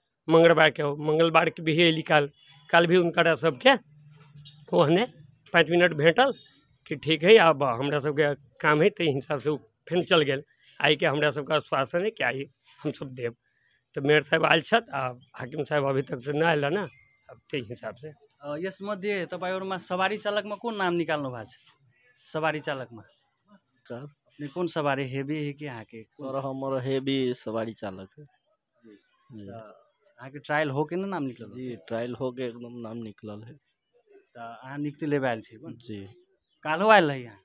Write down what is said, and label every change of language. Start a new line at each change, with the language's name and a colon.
Maithili: मंगलवार के भी अली, काल भी उनका सबके ओहने 5 मिनट भेटल कि ठीक है अब हमरा सबके काम है, तो हिसाब से फिर चल गए। आई के हमरा सबका आश्वासन है कि आई हम सब देव। तो मेयर साहब आयल छत, हाकिम साहब अभी तक तो ना आयल ना, अब त्यही हिसाब से।
Nepali: यसमध्ये तपाईहरुमा सवारी चालक
Maithili: में कौन
Nepali: नाम निकाल्नु भएको छ?
Maithili: सवारी चालक में अपने कौन सवारी हेवी है कि यहाँ के? सर हमारा हेवी सवारी चालक है जी। यहाँ के ट्रायल हो के ना नाम निकल? जी, ट्रायल हो के एकदम नाम निकलल है। तो अहाँ नियुक्ति लेवे आयल छी? जी। काल्हो आयल है यहाँ?